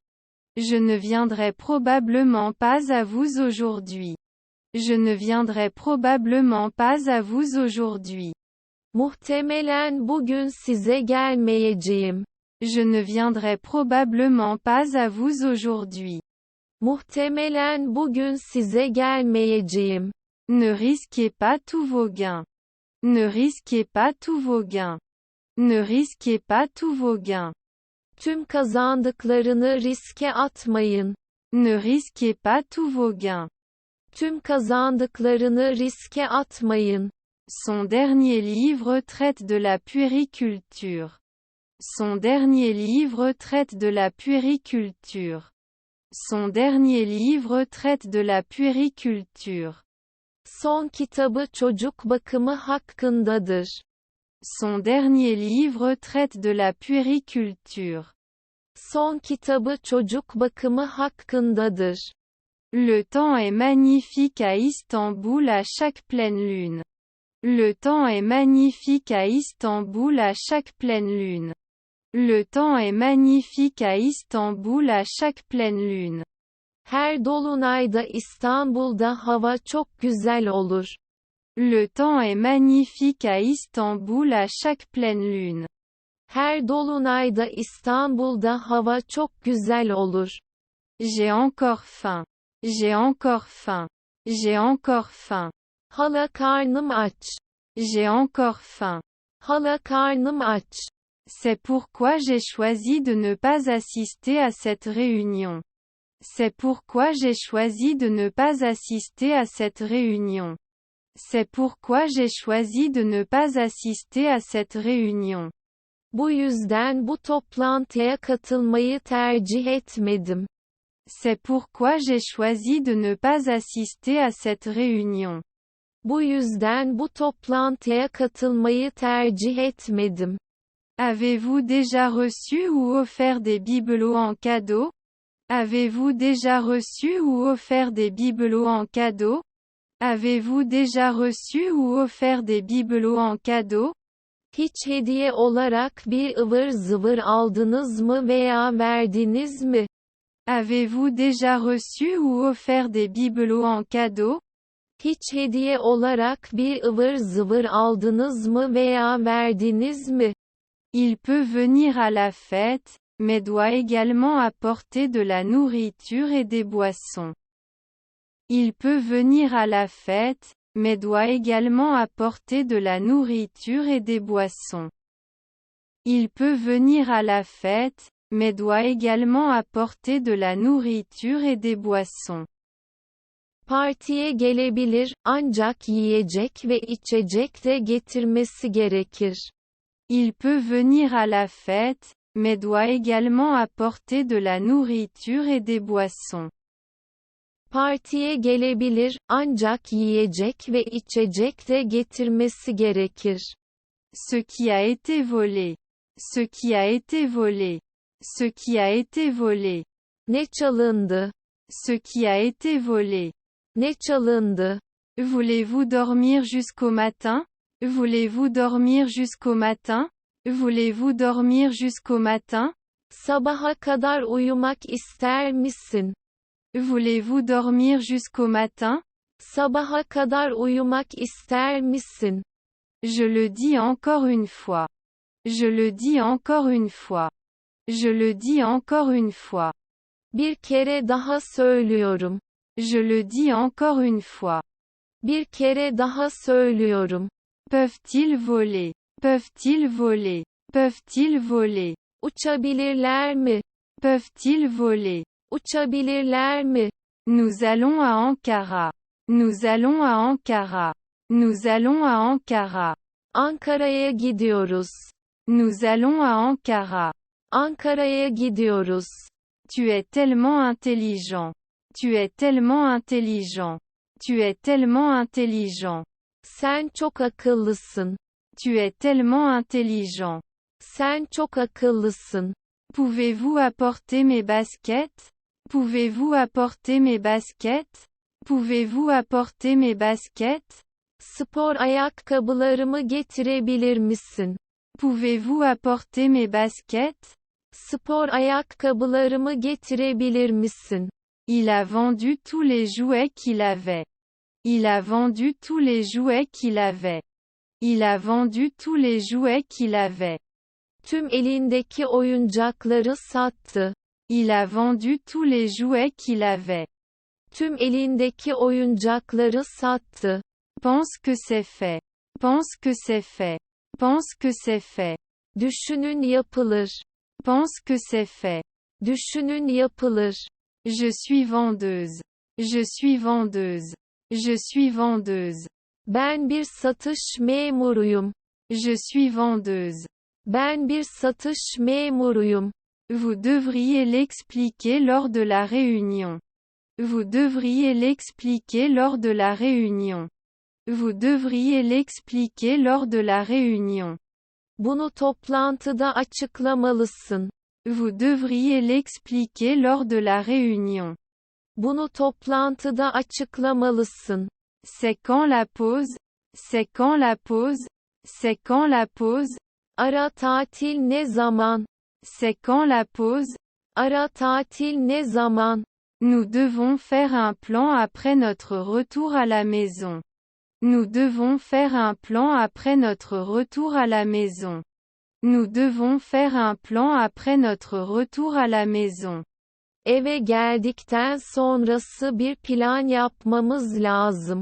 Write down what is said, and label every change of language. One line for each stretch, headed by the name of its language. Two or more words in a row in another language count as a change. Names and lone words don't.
French: Je ne viendrai probablement pas à vous aujourd'hui. Je ne viendrai probablement pas à vous aujourd'hui.
Turkish: Muhtemelen bugün size gelmeyeceğim.
French: Je ne viendrai probablement pas à vous aujourd'hui.
Turkish: Muhtemelen bugün size gelmeyeceğim.
French: Ne risquez pas tous vos gains. Ne risquez pas tous vos gains. Ne risquez pas tous vos gains.
Turkish: Tüm kazandıklarını riske atmayın.
French: Ne risquez pas tous vos gains.
Turkish: Tüm kazandıklarını riske atmayın.
French: Son dernier livre traite de la puériculture. Son dernier livre traite de la puériculture. Son dernier livre traite de la puériculture.
Turkish: Son kitabı çocuk bakımı hakkındadır.
French: Son dernier livre traite de la puériculture.
Turkish: Son kitabı çocuk bakımı hakkındadır.
French: Le temps est magnifique à Istanbul à chaque pleine lune. Le temps est magnifique à Istanbul à chaque pleine lune. Le temps est magnifique à Istanbul à chaque pleine lune.
Turkish: Her dolunayda İstanbul'da hava çok güzel olur.
French: Le temps est magnifique à Istanbul à chaque pleine lune.
Turkish: Her dolunayda İstanbul'da hava çok güzel olur.
French: J'ai encore faim. J'ai encore faim. J'ai encore faim.
Turkish: Hala karnım aç.
French: J'ai encore faim.
Turkish: Hala karnım aç.
French: C'est pourquoi j'ai choisi de ne pas assister à cette réunion. C'est pourquoi j'ai choisi de ne pas assister à cette réunion. C'est pourquoi j'ai choisi de ne pas assister à cette réunion.
Turkish: Bu yüzden bu toplantıya katılmayı tercih etmedim.
French: C'est pourquoi j'ai choisi de ne pas assister à cette réunion.
Turkish: Bu yüzden bu toplantıya katılmayı tercih etmedim.
French: Avez-vous déjà reçu ou offert des bibelots en cadeau? Avez-vous déjà reçu ou offert des bibelots en cadeau? Avez-vous déjà reçu ou offert des bibelots en cadeau?
Turkish: Hiç hediye olarak bir ıvır zıvır aldınız mı veya verdiniz mi?
French: Avez-vous déjà reçu ou offert des bibelots en cadeau?
Turkish: Hiç hediye olarak bir ıvır zıvır aldınız mı veya verdiniz mi?
French: Il peut venir à la fête, mais doit également apporter de la nourriture et des boissons. Il peut venir à la fête, mais doit également apporter de la nourriture et des boissons. Il peut venir à la fête, mais doit également apporter de la nourriture et des boissons.
Turkish: Partiye gelebilir, ancak yiyecek ve içecek de getirmesi gerekir.
French: Il peut venir à la fête, mais doit également apporter de la nourriture et des boissons.
Turkish: Partiye gelebilir, ancak yiyecek ve içecek de getirmesi gerekir.
French: Ce qui a été volé. Ce qui a été volé. Ce qui a été volé.
Turkish: Ne çalındı?
French: Ce qui a été volé.
Turkish: Ne çalındı?
French: Voulez-vous dormir jusqu'au matin? Voulez-vous dormir jusqu'au matin? Voulez-vous dormir jusqu'au matin?
Turkish: Sabaha kadar uyumak ister misin?
French: Voulez-vous dormir jusqu'au matin?
Turkish: Sabaha kadar uyumak ister misin?
French: Je le dis encore une fois. Je le dis encore une fois. Je le dis encore une fois.
Turkish: Bir kere daha söylüyorum.
French: Je le dis encore une fois.
Turkish: Bir kere daha söylüyorum.
French: Peuvent-ils voler? Peuvent-ils voler? Peuvent-ils voler?
Turkish: Uçabilirler mi?
French: Peuvent-ils voler?
Turkish: Uçabilirler mi?
French: Nous allons à Ankara. Nous allons à Ankara. Nous allons à Ankara.
Turkish: Ankara'ya gidiyoruz.
French: Nous allons à Ankara.
Turkish: Ankara'ya gidiyoruz.
French: Tu es tellement intelligent. Tu es tellement intelligent. Tu es tellement intelligent.
Turkish: Sen çok akıllısın.
French: Tu es tellement intelligent.
Turkish: Sen çok akıllısın.
French: Pouvez-vous apporter mes baskets? Pouvez-vous apporter mes baskets? Pouvez-vous apporter mes baskets?
Turkish: Spor ayakkabılarımı getirebilir misin?
French: Pouvez-vous apporter mes baskets?
Turkish: Spor ayakkabılarımı getirebilir misin?
French: Il a vendu tous les jouets qu'il avait. Il a vendu tous les jouets qu'il avait. Il a vendu tous les jouets qu'il avait.
Turkish: Tüm elindeki oyuncakları sattı.
French: Il a vendu tous les jouets qu'il avait.
Turkish: Tüm elindeki oyuncakları sattı.
French: Pense que c'est fait. Pense que c'est fait. Pense que c'est fait.
Turkish: Düşünün yapılır.
French: Pense que c'est fait.
Turkish: Düşünün yapılır.
French: Je suis vendeuse. Je suis vendeuse. Je suis vendeuse.
Turkish: Ben bir satış memuruyum.
French: Je suis vendeuse.
Turkish: Ben bir satış memuruyum.
French: Vous devriez l'expliquer lors de la réunion. Vous devriez l'expliquer lors de la réunion. Vous devriez l'expliquer lors de la réunion.
Turkish: Bunu toplantıda açıklamalısın.
French: Vous devriez l'expliquer lors de la réunion.
Turkish: Bunu toplantıda açıklamalısın.
French: C'est quand la pause? C'est quand la pause? C'est quand la pause?
Turkish: Ara tatil ne zaman?
French: C'est quand la pause?
Turkish: Ara tatil ne zaman?
French: Nous devons faire un plan après notre retour à la maison. Nous devons faire un plan après notre retour à la maison. Nous devons faire un plan après notre retour à la maison.
Turkish: Eve geldikten sonrası bir plan yapmamız lazım.